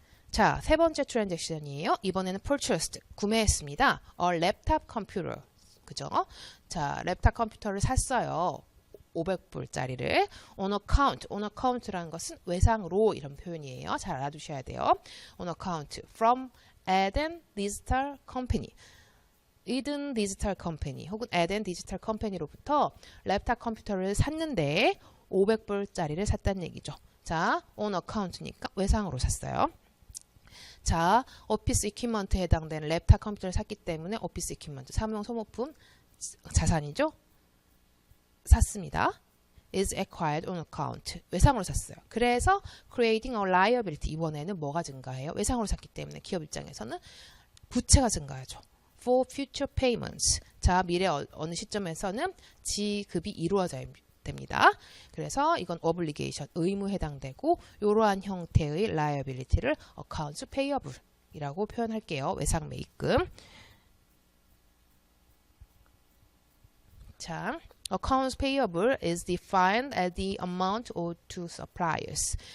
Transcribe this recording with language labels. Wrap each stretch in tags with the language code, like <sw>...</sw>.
<ko>자, 세 번째 트랜잭션이에요. 이번에는</ko> <en>purchased,</en> <ko>구매했습니다.</ko> <en>a laptop computer.</en> <ko>그죠? 자, 랩탑 컴퓨터를 샀어요. 500불짜리를</ko> <en>on account</en> <ko>라는 것은 외상으로 이런 표현이에요. 잘 알아두셔야 돼요.</ko> <en>on account from Eden Digital Company.</en> <ko>Eden Digital Company 혹은 Eden Digital Company로부터 랩탑 컴퓨터를 샀는데 500불짜리를 샀다는 얘기죠. 자, on account니까 외상으로 샀어요. 자, 오피스 이퀴먼트에 해당되는 랩탑 컴퓨터를 샀기 때문에 오피스 이퀴먼트, 사무용 소모품 자산이죠. 샀습니다.</ko> <en>is acquired on account.</en> <ko>외상으로 샀어요. 그래서</ko> <en>creating a liability.</en> <ko>이번에는 뭐가 증가해요? 외상으로 샀기 때문에 기업 입장에서는 부채가 증가하죠.</ko> <en>for future payments.</en> <ko>자, 미래 어느 시점에서는 지급이 이루어져야 됩니다. 그래서 이건 obligation, 의무에 해당되고 이러한 형태의 liability를</ko> <en>accounts payable</en> <ko>이라고 표현할게요. 외상 매입금.</ko> <en>자, accounts payable is defined as the amount owed to suppliers.</en>